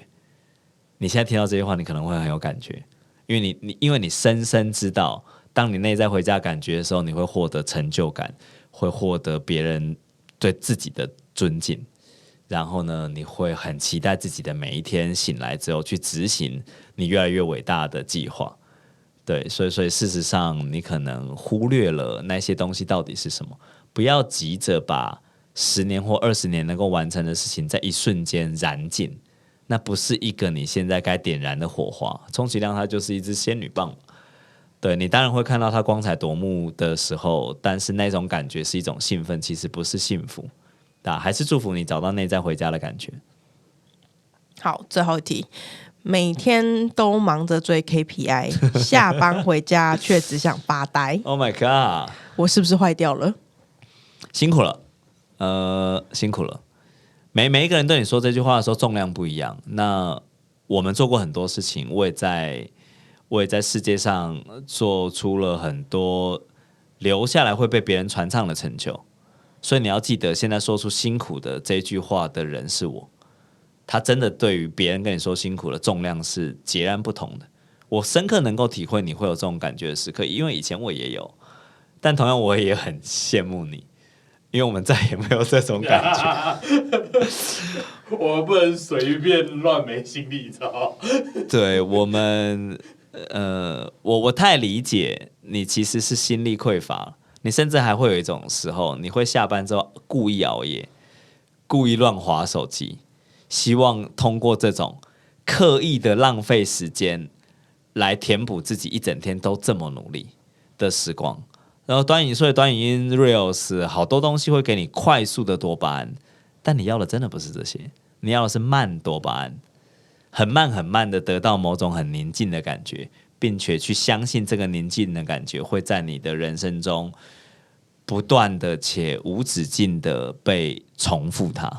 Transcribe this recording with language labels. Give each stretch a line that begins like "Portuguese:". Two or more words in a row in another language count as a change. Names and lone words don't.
Chinese: 你現在聽到這句話，你可能會很有感覺，因為你深深知道，當你內在回家感覺的時候，你會獲得成就感，會獲得別人對自己的尊敬。然後呢，你會很期待自己的每一天醒來之後去執行你越來越偉大的計劃。對，所以事實上你可能忽略了那些東西到底是什麼。不要急着把10年或20年能夠完成的事情在一瞬間燃盡，那不是一個你現在該點燃的火花。充其量它就是一支仙女棒。對，你當然會看到它光彩奪目的時候，但是那種感覺是一種興奮，其實不是幸福。還是祝福你找到內在回家的感覺。好，最後一題，每天都忙着追 KPI， 下班回家卻只想發呆。
English: Oh my god！
Chinese: 我是不是壞掉了？辛苦了，辛苦了。每一個人對你說這句話的時候重量不一樣。那我們做過很多事情，我也在世界上做出了很多留下來會被別人傳唱的成就。所以你要記得，現在說出辛苦的這句話的人是我。他真的對於別人跟你說辛苦的重量是截然不同的。我深刻能夠體會你會有這種感覺的時刻，因為以前我也有。但同樣我也很羨慕你，因為我們再也沒有這種感覺。我們不能隨便亂沒心力，知道嗎？對，我們我太理解你其實是心力匱乏。你甚至還會有一種時候，你會下班之後故意熬夜，故意亂滑手機，希望通過這種刻意的浪費時間來填補自己一整天都這麼努力的時光。然後短影音 Reels 好多東西會給你快速的多巴胺，但你要的真的不是這些，你要的是慢多巴胺，很慢的得到某種很寧靜的感覺，並且去相信這個寧靜的感覺會在你的人生中不斷的且無止境的被重複它。